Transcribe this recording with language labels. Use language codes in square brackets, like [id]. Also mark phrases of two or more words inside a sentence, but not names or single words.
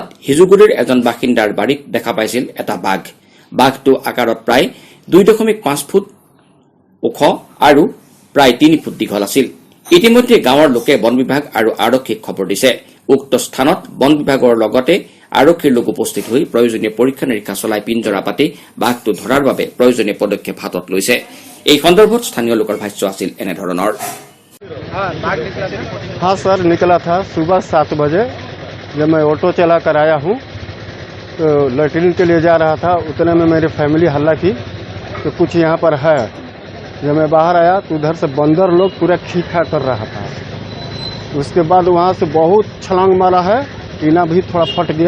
[as] হিজুগুৰিৰ এজন বাসিন্দাৰ বাৰীত দেখা পাইছিল এটা বাঘটো আকাৰত প্ৰায় ২.৫ ফুট ওখ আৰু প্ৰায় ৩ ফুট দীঘল আছিল ইতিমধ্যে গাঁৱৰ লোকে বন বিভাগ আৰু আৰক্ষীক খবৰ দিছে উক্ত স্থানত বন বিভাগৰ লগতে আৰক্ষীৰ লোক উপস্থিত হৈ প্ৰয়োজনীয় পৰীক্ষা নিৰীক্ষা চলাই পিঞ্জৰা পাতি বাঘটো ধৰাৰ বাবে প্ৰয়োজনীয় পদক্ষেপ হাতত লৈছে এই সন্দৰ্ভত স্থানীয় লোকৰ ভাষ্য আছিল এনেধৰণৰ [hi] हाँ सर निकला था सुबह 7 बजे जब मैं ऑटो चला कर आया हूँ तो लैट्रिन के लिए जा रहा था उतने में मेरी फैमिली हल्ला की तो कुछ यहाँ पर है जब मैं बाहर आया तो उधर से बंदर लोग पूरा खींचा कर रहा था उसके बाद वहाँ से बहुत छलांग मारा है टीना भी थोड़ा फट गया